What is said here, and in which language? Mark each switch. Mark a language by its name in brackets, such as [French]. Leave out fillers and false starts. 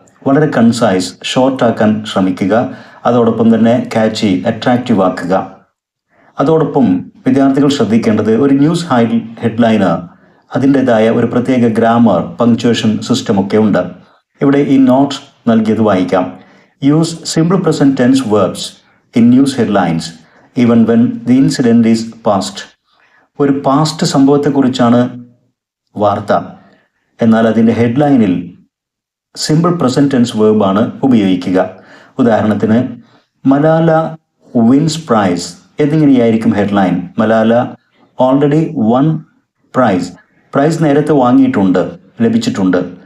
[Malayalam] വളരെ കൺസൈസ്, ഷോർട്ടാക്കാൻ ശ്രമിക്കുക. അതോടൊപ്പം തന്നെ കാച്ചി, അട്രാക്റ്റീവ് ആക്കുക. അതോടൊപ്പം വിദ്യാർത്ഥികൾ ശ്രദ്ധിക്കേണ്ടത്, ഒരു ന്യൂസ് ഹെഡ്ലൈന് അതിൻ്റെതായ ഒരു പ്രത്യേക ഗ്രാമർ, പങ്ക്ച്വേഷൻ സിസ്റ്റമൊക്കെ ഉണ്ട്. ഇവിടെ ഈ നോട്ട്സ് നൽകിയത് വായിക്കാം. [English] Use simple present tense verbs in news headlines even when the incident is past. [Malayalam] ഒരു പാസ്റ്റ് സംഭവത്തെക്കുറിച്ചാണ് വാർത്ത, എന്നാൽ അതിൻ്റെ ഹെഡ്ലൈനിൽ സിമ്പിൾ പ്രസന്റ് ടെൻസ് വേർബാണ് ഉപയോഗിക്കുക. ഉദാഹരണത്തിന് [English] Malala wins prize [Malayalam] എന്നിങ്ങനെയായിരിക്കും headline. [English] Malala already won prize [Malayalam] നേരത്തെ വാങ്ങിയിട്ടുണ്ട് ലഭിച്ചിട്ടുണ്ട്.